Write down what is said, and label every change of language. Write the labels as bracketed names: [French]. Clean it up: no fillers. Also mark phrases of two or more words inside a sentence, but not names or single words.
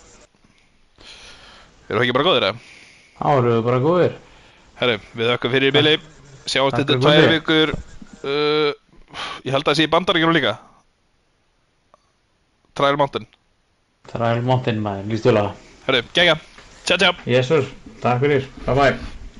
[Icelandic] Erum við ekki bara góðir, eða? Þá erum við bara góðir. Herru, við þökkum fyrir í bili. Sjáumst þetta 2 vikur. Ég held að það sé í Bandaríkjunum líka. Trial Mountain. Trial Mountain, maður, líst vel á það. Herru, geggjað. Ciao. [English] Yes sir, [Icelandic] takk fyrir, [English] bye bye.